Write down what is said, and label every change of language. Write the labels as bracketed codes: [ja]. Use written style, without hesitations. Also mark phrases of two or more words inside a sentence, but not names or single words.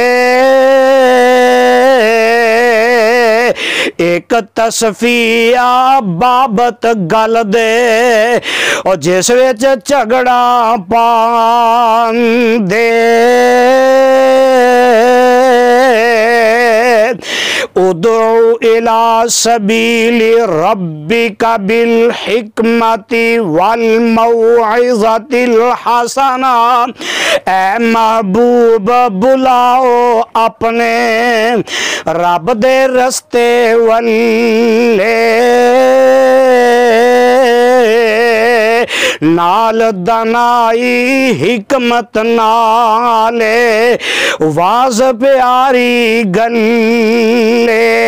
[pa] اک تصفیہ بابت گل دے اور جس وچ جھگڑا پاندے. [ar] ادعُ إلى سبيل ربك بالحكمة والموعظة الحسنة. [pa] اے محبوب بلاؤ اپنے رب دے رستے ولّے، نال دانائی حکمت نالے وعظ پیاری گلے